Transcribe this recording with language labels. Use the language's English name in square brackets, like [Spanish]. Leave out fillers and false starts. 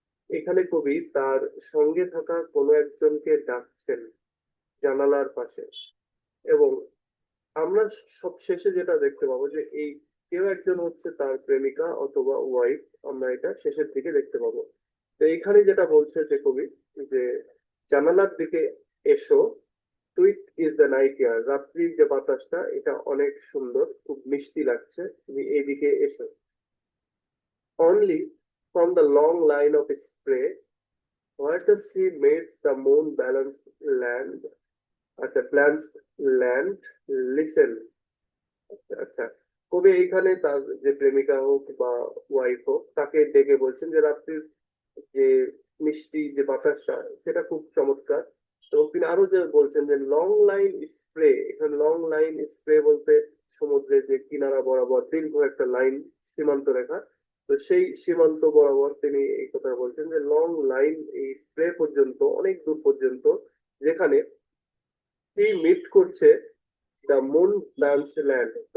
[Bangla] এখানে কবি তার সঙ্গে থাকা কোনো একজনকে ডাকছেন জানালার পাশে, এবং আমরা সব শেষে যেটা দেখতে পাবো যে এই কেউ একজন হচ্ছে তার প্রেমিকা অথবা ওয়াইফ, আমরা এটা শেষের দিকে দেখতে পাবো। তো এখানে যেটা বলছে যে কবি, যে জানালার দিকে এসো, [English] sweet is the night air, [Bangla] রাত্রির যে বাতাসটা এটা অনেক সুন্দর, খুব মিষ্টি লাগছে, তুমি এইদিকে এসো। [English] Only from the long line of spray where the sea meets the moon balanced land, আচ্ছা balanced land, listen। [Bangla] আচ্ছা, কবি এইখানে তার যে প্রেমিকা হোক বা ওয়াইফ হোক তাকে ডেকে বলছেন যে রাত্রির যে মিষ্টি যে বাতাসটা সেটা খুব চমৎকার। এবং তিনি আরো যে বলছেন যে লং লাইন স্প্রে, এখানে লং লাইন স্প্রে বলতে সমুদ্রের যে কিনারা বরাবর দীর্ঘ একটা লাইন, সীমান্ত রেখা, তো সেই সীমান্ত বরাবর তিনি এই কথা বলছেন যে লং লাইন, এই স্প্রে পর্যন্ত, অনেক দূর পর্যন্ত, যেখানে সেই মিট করছে [English] The moon blanched land.